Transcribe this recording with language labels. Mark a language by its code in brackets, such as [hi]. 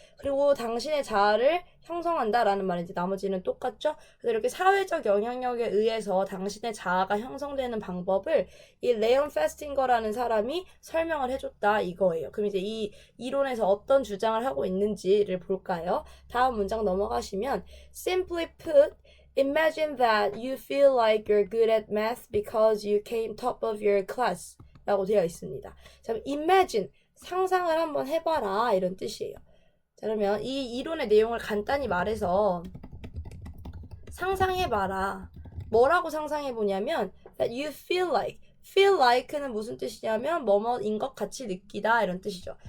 [ko] 그리고 당신의 자아를 형성한다라는 말은 이제 나머지는 똑같죠. 그래서 이렇게 사회적 영향력에 의해서 당신의 자아가 형성되는 방법을 이 레온 페스팅거라는 사람이 설명을 해줬다 이거예요. 그럼 이제 이 이론에서 어떤 주장을 하고 있는지를 볼까요? [en] 다음 문장 넘어가시면 simply put Imagine that you feel like you're good at math because you came top of your class 라고 되어 있습니다. [ko] 자, imagine, 상상을 한번 해봐라 이런 뜻이에요. 자, 그러면 이 이론의 내용을 간단히 말해서 상상해봐라. 뭐라고 상상해보냐면 that you feel like 는 무슨 뜻이냐면 뭐뭐인 것 같이 느끼다 이런 뜻이죠.